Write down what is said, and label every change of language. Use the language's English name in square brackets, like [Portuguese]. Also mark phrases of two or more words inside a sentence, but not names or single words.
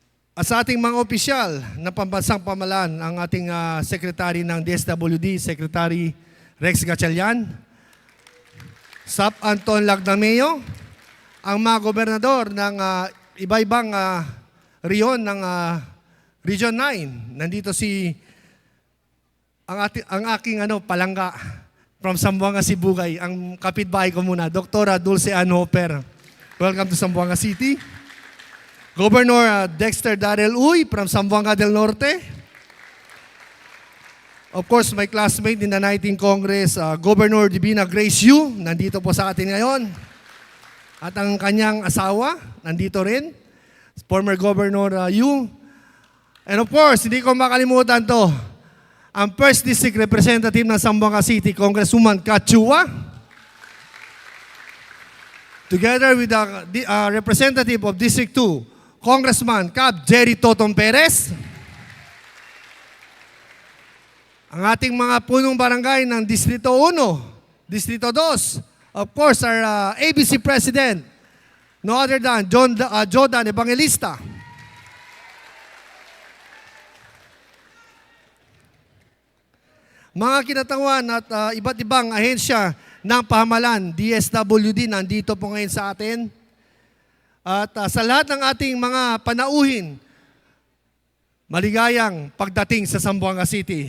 [Filipino] At sa ating mga opisyal na pambansang pamalaan, ang ating Secretary ng DSWD, Secretary Rex Gatchalian, Sap Anton Lagdameo, ang mga gobernador ng iba-ibang riyon ng Region 9. Nandito ang aking palangga from Zamboanga, Sibugay, ang kapitbahay ko muna, Dr. [English] Dulce Ann Hopper. Welcome to Zamboanga City. Governor Dexter Darrell Uy from Zamboanga del Norte. Of course, my classmate in the 19th Congress, Governor Divina Grace Yu, [Filipino] nandito po sa atin ngayon. At ang kanyang asawa, nandito rin, [English] former Governor Yu. And of course, [Filipino] hindi ko makalimutan to, ang [English] First District Representative [Filipino] ng Zamboanga City, Congresswoman Kachua, [English] together with the representative of District 2, Congressman Cap Jerry Toton Perez, [Filipino] ang ating mga punong barangay ng Distrito 1, Distrito 2, [English] of course, our ABC President, no other than Jordan Evangelista. [Filipino] Mga kinatawan at iba't ibang ahensya ng pamahalaan, DSWD, nandito po ngayon sa atin. At sa lahat ng ating mga panauhin, maligayang pagdating sa Zamboanga City.